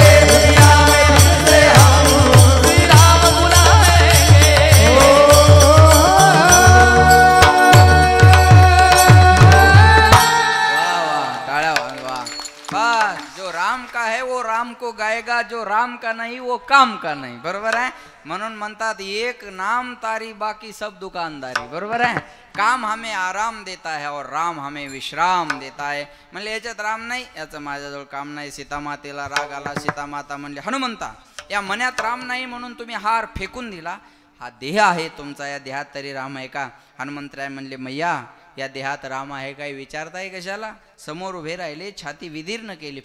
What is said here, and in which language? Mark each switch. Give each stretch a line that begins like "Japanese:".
Hindi: दुनिया में फिर से हम श्री राम बुलाएंगे. वाह वाह टाळ्या वाह. बस जो राम का है वो राम को गाएगा. जो राम का नहीं वो काम का नहीं.
Marathi: बरोबर आहे. म्हणून म्हणतात
Hindi: एक नाम तारी बाकी सब दुकानदारी.
Marathi: बरोबर आहे.
Hindi: काम हमें आराम देता है और राम हमें विश्राम देता है.
Marathi: म्हणले याच्यात राम नाही याचं माझ्याजवळ काम नाही. सीतामातेला राग आला. सीतामाता म्हणले हनुमंता या मनात राम नाही म्हणून तुम्ही हार फेकून दिला. हा देह आहे तुमचा. या देहात तरी राम आहे का? हनुमंतराय म्हणले मैया या देहात राम आहे काय विचारताय कशाला? समोर उभे राहिले. छाती विदीर्ण केली.